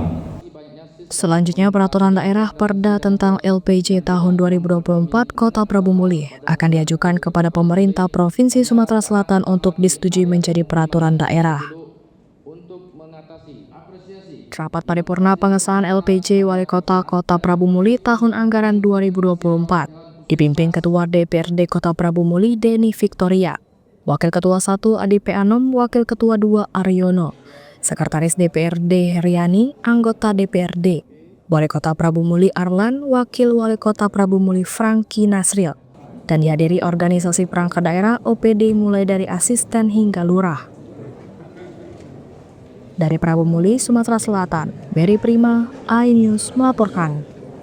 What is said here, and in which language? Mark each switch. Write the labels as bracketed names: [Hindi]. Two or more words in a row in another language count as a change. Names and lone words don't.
[Indonesian] Selanjutnya, peraturan daerah Perda tentang LPJ tahun 2024 Kota Prabu Muli akan diajukan kepada pemerintah Provinsi Sumatera Selatan untuk disetujui menjadi peraturan daerah. Rapat paripurna pengesahan LPJ Wali Kota Kota Prabu Muli tahun anggaran 2024 dipimpin Ketua DPRD Kota Prabu Muli Deni Victoria, Wakil Ketua 1 Adi P. Anom, Wakil Ketua 2 Aryono, Sekretaris DPRD Heriani, anggota DPRD, Wali Kota Prabu Muli Arlan, Wakil Wali Kota Prabu Muli Franky Nasril, dan dihadiri organisasi perangkat daerah OPD mulai dari asisten hingga lurah. Dari Prabu Muli, Sumatera Selatan, Berry Prima, iNews melaporkan.